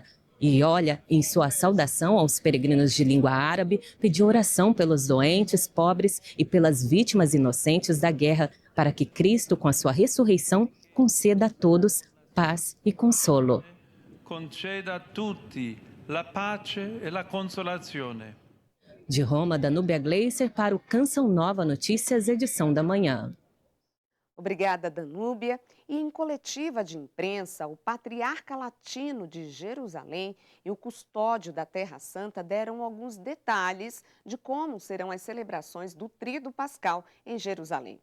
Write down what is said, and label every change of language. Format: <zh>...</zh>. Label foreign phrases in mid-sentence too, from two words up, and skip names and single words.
<pt>E olha, em sua saudação aos peregrinos de língua árabe, pediu oração pelos doentes, pobres e pelas vítimas inocentes da guerra, para que Cristo, com a sua ressurreição, conceda a todos paz e consolo.</pt> <it>Conceda a tutti la pace e la consolazione.</it> <pt>De Roma, Danúbia Gleiser para o Canção Nova Notícias, edição da manhã. Obrigada, Danúbia. E em coletiva de imprensa, o patriarca latino de Jerusalém e o custódio da Terra Santa deram alguns detalhes de como serão as celebrações do Tríduo Pascal em Jerusalém.</pt>